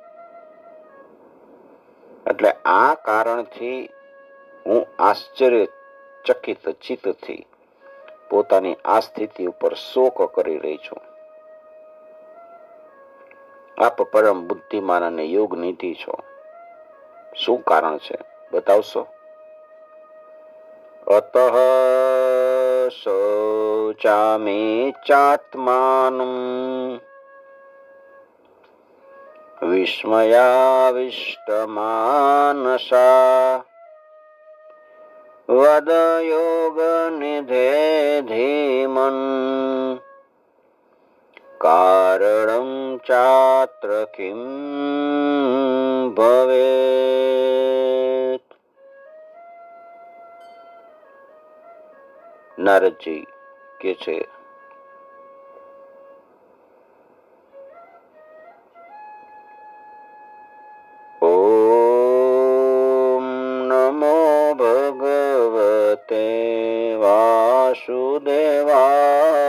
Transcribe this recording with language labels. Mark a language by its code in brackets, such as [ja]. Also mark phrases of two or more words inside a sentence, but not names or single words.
[gu] એટલે આ કારણથી હું આશ્ચર્યચકિત ચિત્તથી પોતાની આ સ્થિતિ ઉપર શોક કરી રહી છું. આપ પરમ બુદ્ધિમાન અને યોગ નિધિ છો. શું કારણ છે બતાવશો? [sa] અતઃ शोचामि चात्मानम् विस्मयाविष्टमानसा वद योगनिधे धीमन् कारणं चात्र किं भवेत्। [gu] નારદજી કે છે, [sa] ઓમ નમો ભગવતે વાસુદેવાય।